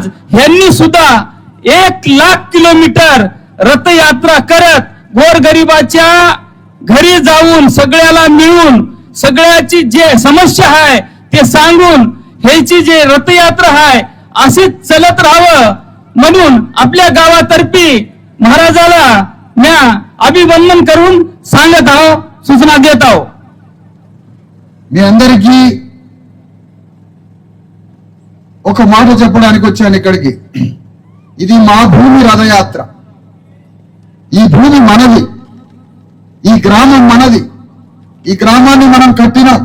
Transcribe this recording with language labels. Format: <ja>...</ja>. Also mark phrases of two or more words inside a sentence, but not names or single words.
<mr>यांनी सुद्धा 1,00,000 किलोमीटर रथयात्रा करत गोरगरिबाच्या घरी जाऊन सगळ्याला मिळून सगळ्याची जे समस्या आहे ते सांगून ह्याची जे रथयात्रा आहे अशीच चलत राहावं म्हणून आपल्या गावातर्फे महाराजाला म्या अभिवंदन करून सांगत आहो, सूचना देत आहो.</mr> <te>మీ అందరికీ ఒక మాట చెప్పడానికి వచ్చాను ఇక్కడికి. ఇది మా భూమి రథయాత్ర. ఈ భూమి మనది, ఈ గ్రామం మనది. ఈ గ్రామాన్ని మనం కట్టినాం.</te>